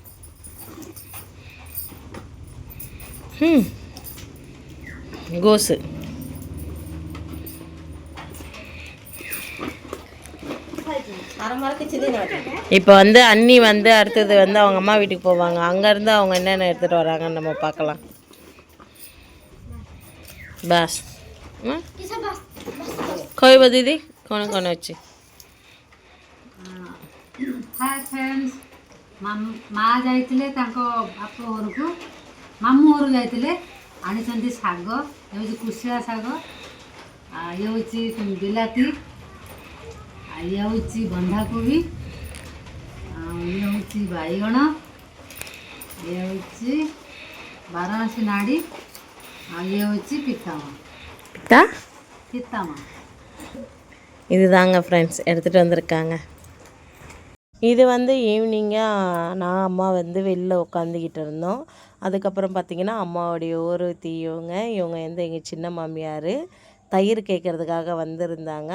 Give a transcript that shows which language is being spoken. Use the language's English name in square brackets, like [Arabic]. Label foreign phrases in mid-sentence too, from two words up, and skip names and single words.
[Tamil] கோஸு. இப்போ வந்து அண்ணி வந்து அடுத்தது வந்து அவங்க அம்மா வீட்டுக்கு போவாங்க. அங்கேருந்து அவங்க என்னென்ன எடுத்துகிட்டு வராங்கன்னு நம்ம பார்க்கலாம். [Odia] बस କହିବ ଦିଦି କ'ଣ କ'ଣ ଅଛି? ହାଏ ଫ୍ରେଣ୍ଡସ୍, ମା ଯାଇଥିଲେ ତାଙ୍କ ବାପ ଘରକୁ, ମାମୁଁ ଘରୁ ଯାଇଥିଲେ, ଆଣିଛନ୍ତି ଶାଗ। ଇଏ ହେଉଛି କୁଶିଳା ଶାଗ, ଇଏ ହେଉଛି ବିଲାତି, ଇଏ ହେଉଛି ବନ୍ଧାକୋବି, ଇଏ ହେଉଛି ବାଇଗଣ, ଇଏ ହେଉଛି ବାରଣାସୀ ନାଡ଼ି, ଇଏ ହେଉଛି பித்தாமா. [Tamil] இதுதாங்க ஃப்ரெண்ட்ஸ் எடுத்துகிட்டு வந்திருக்காங்க. இது வந்து ஈவினிங்காக நான் அம்மா வந்து வெளில உட்காந்துக்கிட்டு இருந்தோம். அதுக்கப்புறம் பார்த்திங்கன்னா அம்மாவுடைய இவங்க வந்து எங்கள் சின்ன மாமியார் தயிர் கேட்குறதுக்காக வந்திருந்தாங்க.